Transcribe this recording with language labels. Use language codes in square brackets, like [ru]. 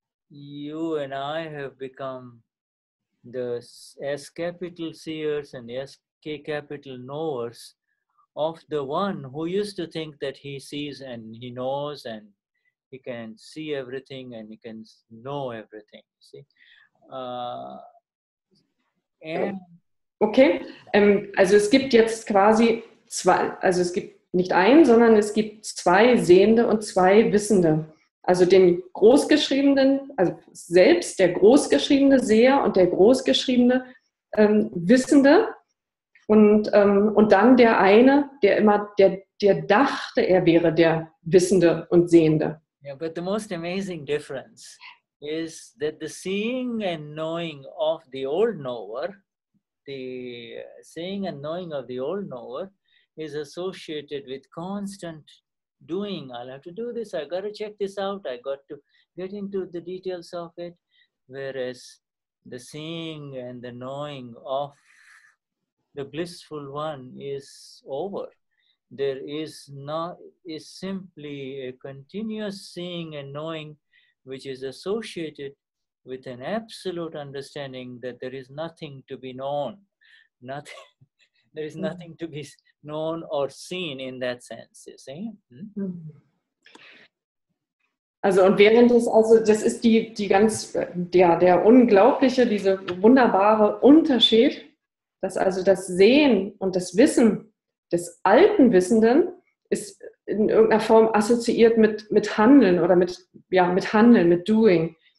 [en] You and I have become the S capital seers and the SK capital knowers of the one who used to think that he sees and he knows and he can see everything and he can know everything. See? And [de] Okay, also es gibt jetzt quasi zwei, also es gibt nicht einen, sondern es gibt zwei Sehende und zwei Wissende. Also den großgeschriebenen, also selbst der großgeschriebene Seher und der großgeschriebene Wissende und dann der eine, der immer, der dachte, er wäre der Wissende und Sehende. [en] yeah, but the most amazing difference is that the seeing and knowing of the old knower, the seeing and knowing of the old knower is associated with constant doing. I'll have to do this, I got to check this out, I got to get into the details of it. Whereas the seeing and the knowing of the blissful one is over. There is simply a continuous seeing and knowing which is associated with an absolute understanding that there is nothing to be known. There is nothing to be known or seen in that sense, you see? [de] Also und während es, also das ist die ganz, der unglaubliche, diese wunderbare Unterschied, dass also das Sehen und das Wissen des alten Wissenden ist in irgendeiner Form assoziiert mit Handeln oder mit Handeln, mit Doing.